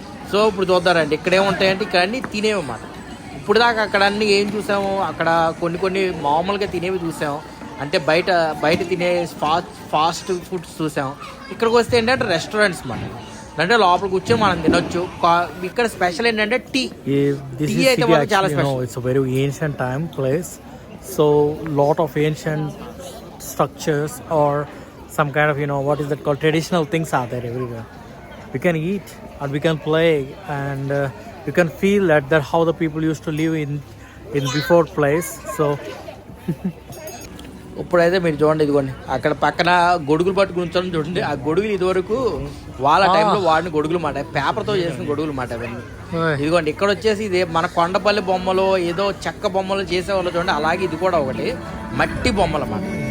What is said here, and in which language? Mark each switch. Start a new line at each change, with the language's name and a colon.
Telugu: So ఇప్పుడు చూద్దారండి ఇక్కడ ఏముంటాయంటే ఇక్కడ అన్నీ తినేవన్నమాట. ఇప్పుడు దాకా అక్కడ అన్నీ ఏం చూసాము, అక్కడ కొన్ని మామూలుగా తినేవి చూసాము, అంటే బయట తినే ఫాస్ట్ ఫుడ్స్ చూసాం. ఇక్కడికి వస్తే ఏంటంటే రెస్టారెంట్స్ అన్నమాట. అంటే లోపల కూర్చొని మనం తినొచ్చు. ఇక్కడ స్పెషల్ ఏంటంటే టీ అయితే మనకు చాలా special.
English: It's very ancient time place. So lot of ancient structures are some kind of what is that called, traditional things are there everywhere. We can eat and we can play and you can feel that how the people used to live in before place. So
Telugu: ఇప్పుడైతే మీరు చూడండి, ఇదిగోండి అక్కడ పక్కన గొడుగులు పట్టుకుని ఉంచాలని చూడండి. ఆ గొడుగులు ఇదివరకు వాళ్ళ టైంలో వాడిన గొడుగులు మాట, పేపర్తో చేసిన గొడుగులు మాట అవన్నీ. ఇదిగోండి ఇక్కడ వచ్చేసి ఇది మన కొండపల్లి బొమ్మలు ఏదో చెక్క బొమ్మలు చేసేవాళ్ళు చూడండి, అలాగే ఇది కూడా ఒకటి మట్టి బొమ్మలు అన్నమాట.